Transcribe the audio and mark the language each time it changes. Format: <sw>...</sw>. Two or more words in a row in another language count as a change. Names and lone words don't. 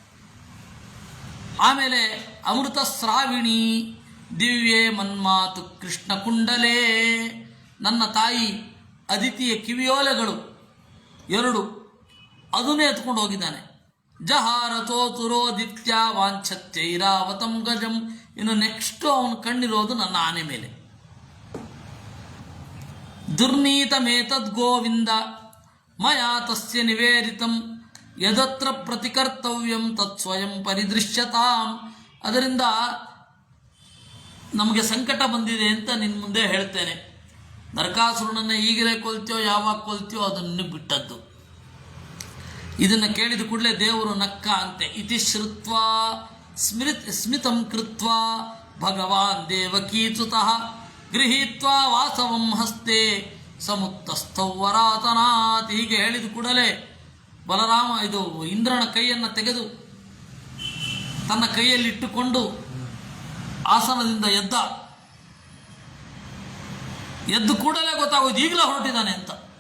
<kn>ಆಮೇಲೆ</kn> <sa>ಅಮೃತ ಸ್ರಾವಿಣಿ ದಿವ್ಯೇ ಮನ್ಮಾತು ಕೃಷ್ಣ ಕುಂಡಲೇ,</sa> <kn>ನನ್ನ ತಾಯಿ ಅದಿತಿಯ ಕಿವಿಯೋಲೆಗಳು 2 ಅದನ್ನೇ ಎತ್ಕೊಂಡು ಹೋಗಿದ್ದಾನೆ.</kn> <sa>ಜಹಾರತೋ ತುರೋದಿತ್ಯ ವಾಂಛತ್ಯೈರಾವತಂ ಗಜಂ,</sa> <kn>ಇನ್ನು ನೆಕ್ಸ್ಟು ಅವನ ಕಣ್ಣಿರೋದು ನನ್ನ ಆನೆ ಮೇಲೆ.</kn> <sa>ದುರ್ನೀತಮೇತದ್ ಗೋವಿಂದ ಮಯಾ ತಸ್ಯ ನಿವೇದಿತಂ ಯದತ್ರ ಪ್ರತಿಕರ್ತವ್ಯಂ ತತ್ ಸ್ವಯಂ ಪರಿದೃಶ್ಯತಾಂ.</sa> <kn>ಅದರಿಂದ ನಮಗೆ ಸಂಕಟ ಬಂದಿದೆ ಅಂತ ನಿನ್ನ ಮುಂದೆ ಹೇಳ್ತೇನೆ. ನರಕಾಸುರನನ್ನು ಈಗಲೇ ಕೊಲ್ತೀಯೋ ಯಾವಾಗ ಕೊಲ್ತೀಯೋ ಅದನ್ನು ಬಿಟ್ಟದ್ದು. ಇದನ್ನು ಕೇಳಿದ ಕೂಡಲೇ ದೇವರು ನಕ್ಕ ಅಂತೆ.</kn> <sa>ಇತಿ ಶ್ರುತ್ವಾ ಸ್ಮಿತಂ ಕೃತ್ವಾ ಭಗವಾನ್ ದೇವಕೀಸುತಃ ಗೃಹೀತ್ವಾ ವಾಸವಂ ಹಸ್ತೆ ಸಮುತ್ತಸ್ಥೌ ವರಾತನಾತ್.</sa> <kn>ಹೀಗೆ ಹೇಳಿದ ಕೂಡಲೇ ಬಲರಾಮ ಇಂದ್ರನ ಕೈಯನ್ನು ತೆಗೆದು ತನ್ನ ಕೈಯಲ್ಲಿಟ್ಟುಕೊಂಡು ಆಸನದಿಂದ ಎದ್ದು ಕೂಡಲೇ ಗೊತ್ತಾಗೋದು ಈಗಲೇ ಹೊರಟಿದ್ದಾನೆ ಅಂತ.</kn>